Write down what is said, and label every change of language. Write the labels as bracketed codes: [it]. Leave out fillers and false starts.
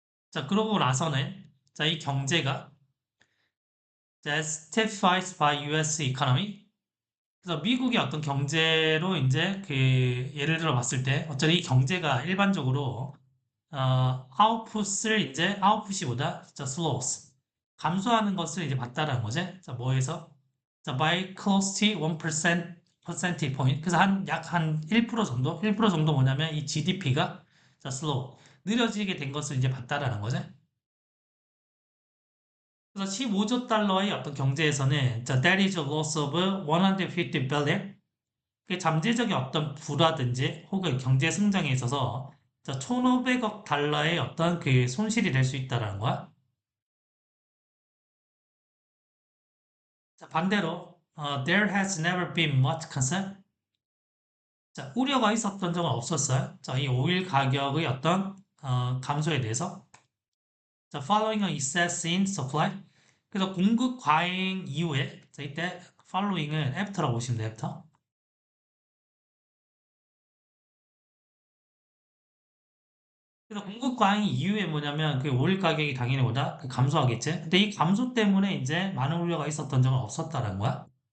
[ko] 자, 그러고 나서는 자, 이 경제가 자, [en] stabilized by US economy. [ko] 그래서 미국의 어떤 경제로 이제 그 예를 들어 봤을 때 어차피 이 경제가 일반적으로 아웃풋이 보다 자, slows 감소하는 것을 이제 봤다라는 거지. 자, 뭐에서? [en] 자, by close to 1% percentage point. [ko] 그래서 약 한 1% 정도? 1% 정도 뭐냐면 이 GDP가 자, slow. 느려지게 된 것을 이제 봤다라는 거죠. 그래서 15조 달러의 어떤 경제에서는 자, [en] that is a loss of 150 billion. [ko] 그 잠재적인 어떤 부라든지 혹은 경제 성장에 있어서 자, 1,500억 달러의 어떤 그 손실이 될 수 있다라는 거야. 자, 반대로 [en] there has never been much concern. [ko] 자, 우려가 있었던 적은 없었어요. 자, 이 오일 가격의 어떤 감소에 대해서. [en] 자, following a excess in supply. [ko] 그래서 공급 과잉 이후에 자, 이때 following은 after라고 보시면 돼요. [en] after. [ko] 그래서 공급 과잉 이후에 뭐냐면 그 오일 가격이 당연히 보다 그 감소하겠지. 근데 이 감소 때문에 이제 많은 우려가 있었던 적은 없었다는 거야.